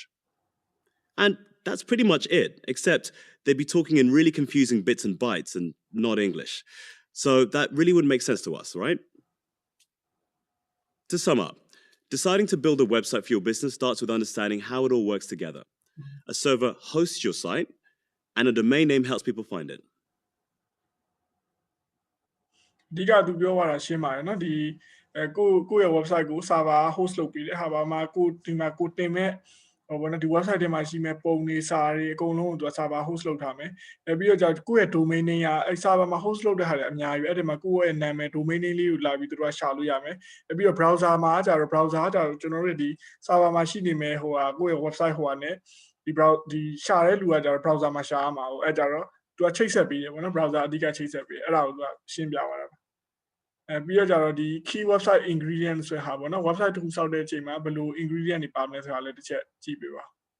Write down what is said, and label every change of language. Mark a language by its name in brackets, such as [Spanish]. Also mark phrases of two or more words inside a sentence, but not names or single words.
[English] And that's pretty much it, except they'd be talking in really confusing bits and bytes and not English. So that really wouldn't make sense to us, right? To sum up, deciding to build a website for your business starts with understanding how it all works together. A server hosts your site, and a domain name helps people find it. [Burmese] အဓိကသူပြောသွားတာရှင်းပါတယ်နော်ဒီကိုယ့်ရဲ့ website ကို [English] server host [Burmese] လုပ်ပေးတယ်ဟာပါမှာဒီမှာကိုတင်မဲ့ဘောနော်ဒီ website ထဲမှာရှိမဲ့ပုံတွေစာတွေအကုန်လုံးကိုသူက [English] server host [Burmese] လုပ်ထား မယ်ပြီးတော့ကိုယ့်ရဲ့ [English] domain name [Burmese] ကအဲ့ server မှာ host လုပ်တဲ့ဟာတွေအများကြီးပဲအဲ့ဒီမှာကိုယ့်ရဲ့နာမည် [English] domain name [Burmese] လေးကိုလာပြီးသူတို့ကရှာလို့ရမယ်ပြီးတော့ browser မှာကျတော့ browser ကကျွန်တော်တို့ဒီ server မှာရှိနေမဲ့ကိုယ့်ရဲ့ website နဲ့ဒီရှာတဲ့လူကကျတော့ browser မှာရှာရမှာအဲ့ကြတော့သူကချိတ်ဆက်ပေးတယ်ပေါ့နော် browser အဓိကချိတ်ဆက်ပေးအဲ့ဒါကိုသူကရှင်းပြသွားတာပြီးတော့ကြတော့ဒီ [English] key website ingredient [Burmese] ဆိုတဲ့ဟာပေါ့နော် website တစ်ခုစောက်တဲ့အချိန်မှာဘယ်လို ingredient တွေပါမလဲဆိုတာလည်းတစ်ချက်ကြည့်ပေးပါ